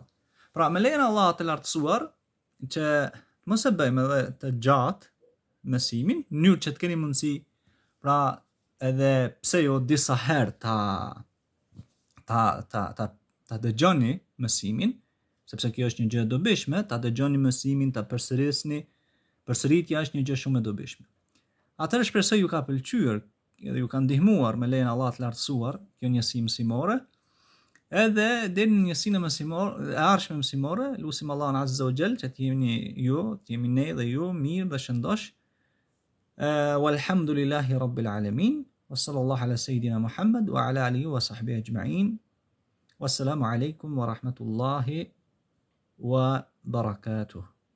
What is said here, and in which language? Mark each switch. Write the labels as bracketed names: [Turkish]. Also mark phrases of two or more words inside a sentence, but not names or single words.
[Albanian] Pra me lejen Allah të lartësuar, që mos e bëjmë edhe të gjatë mësimin, në mënyrë që të keni mundësi, pra edhe pse jo disa herë ta dëgjoni mësimin, sepse kjo është një gjë e dobishme, ta dëgjoni mësimin, ta përsërisni, përsëritja është një gjë shumë e dobishme. Atëherë shpresoj ju ka pëlqyer dhe ju ka ndihmuar me lejen Allah të lartësuar kjo njësi mësimore. edhe deri në njësinë mësimore, e ardhshme mësimore, lutim Allahun [Arabic] عز وجل [Albanian] që të jemi ne dhe ju mirë dhe shëndosh. [Arabic] والحمد لله رب العالمين. وصلى الله على سيدنا محمد وعلى آله وصحبه أجمعين والسلام عليكم ورحمة الله وبركاته.